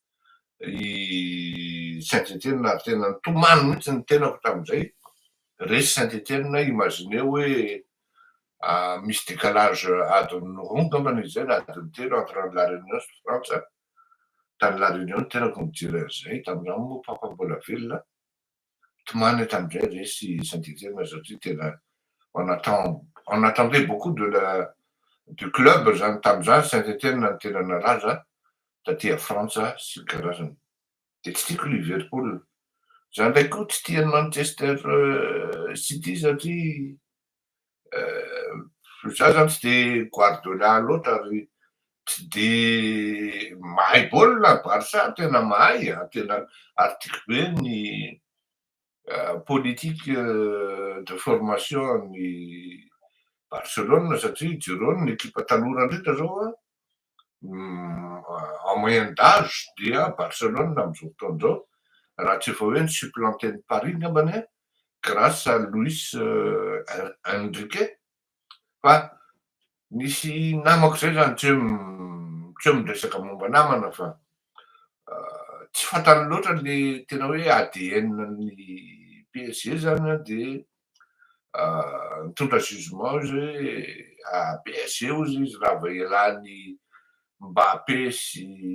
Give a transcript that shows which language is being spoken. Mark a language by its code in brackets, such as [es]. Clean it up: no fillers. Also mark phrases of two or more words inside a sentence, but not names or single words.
[mg] i Saint-Étienne ary tena nitomany mihitsy ny tenako tamin'izay resy Saint-Étienne imagineo hoe misy décalage adiny roa angambany izy zay na adiny telo entre la Réunion sy France tany la Réunion tenako mijery an'izay tamin'izany moa papa mbola velona tomany tamin'izay resy Saint-Étienne satria tena [fr] on attendait beaucoup du club [mg] zany tamin'izany Saint-Étienne no tena nalaza taty Frantsa sy ny karazany de tsy tiako Liverpool za ndray koa tsy tia Manchester City satria za zany tsy de Guardiola loatra ary tsy de mahay baolina Barça tena mahay tena ary tiako be ny [fr] politique de formation [mg] ny Barcelone satria jereo ny ekipa tanora indrindra zao [fr] en moyenne d'âge [mg] dia Barcelone am'izao fotoana izao raha tsy efa hoe ny supplanten'ny Paris angambany [fr] grâce à [mg] Luis Enrique fa nisy namako zay zany tsy hoe miresaka momba namana fa tsy fantany loatra le tena hoe ADN-ny PSG zany de nitondra jugement izy hoe PSG hozy izy raha vao ialany Mbappé sy